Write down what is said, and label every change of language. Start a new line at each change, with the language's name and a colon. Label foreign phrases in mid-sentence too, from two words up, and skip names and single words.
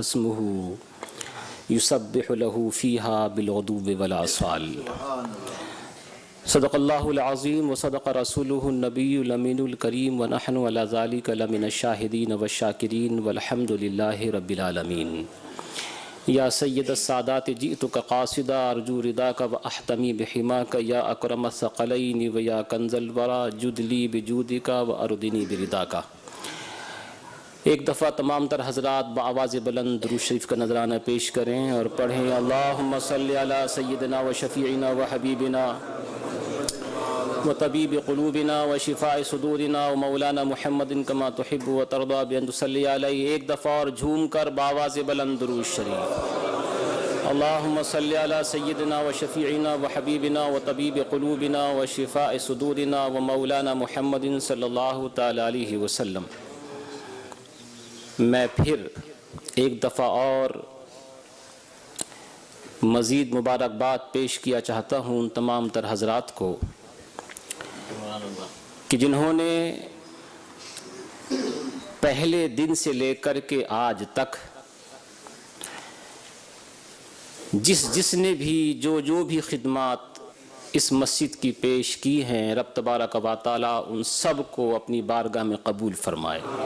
Arabic: اسمه يسبح له فيها بالغدو والآصال صدق الله العظيم وصدق رسوله النبي الأمين الكريم ونحن على ذلك لمن الشاهدين والشاكرين والحمد لله رب العالمين يا سيد السادات جئتك قاصدا أرجو رضاك وأحتمي بحماك يا أكرم الثقلين ويا كنز الورى جد لي بجودك وأردني برضاك
Urdu: ایک دفعہ تمام تر حضرات بآواز بلند درود شریف کا نذرانہ پیش کریں اور پڑھیں
Arabic: اللہم صلی علی سیدنا و شفیعنا و حبیبنا و طبیب قلوبنا و شفاء صدورنا و مولانا محمد کما تحب و ترضى بأن تصلی علیہ.
Urdu: ایک دفعہ اور جھوم کر بآواز بلند درود شریف
Arabic: اللہم صلی علی سیدنا و شفیعنا و حبیبنا و طبیب قلوبنا و شفاء صدورنا و مولانا محمد صلی اللہ تعالی علیہ وسلم.
Urdu: میں پھر ایک دفعہ اور مزید مبارکباد پیش کیا چاہتا ہوں ان تمام تر حضرات کو کہ جنہوں نے پہلے دن سے لے کر کے آج تک جس نے بھی جو بھی خدمات اس مسجد کی پیش کی ہیں،
Arabic: رب تبارک و تعالی
Urdu: ان سب کو اپنی بارگاہ میں قبول فرمائے.